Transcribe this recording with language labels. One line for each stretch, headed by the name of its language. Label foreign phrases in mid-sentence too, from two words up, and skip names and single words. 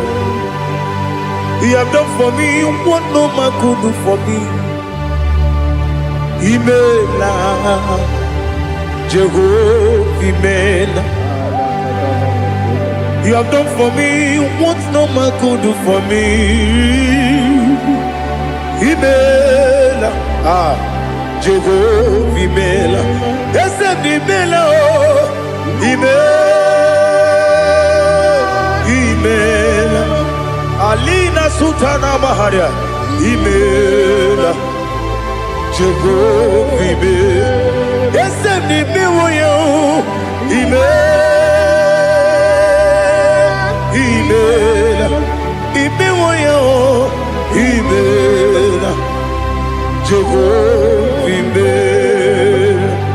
English: You have done for me what no man could do for me.
Igbo: Imela Jehovah Imela.
English: You have done for me what no man could do for me.
Igbo: Imela, Jehovah Imela, Esem Imela, Imela, Alina Sultana Maharia, Imela, Jehovah Imela, Esem Imela, Imela, Jehovah Imela.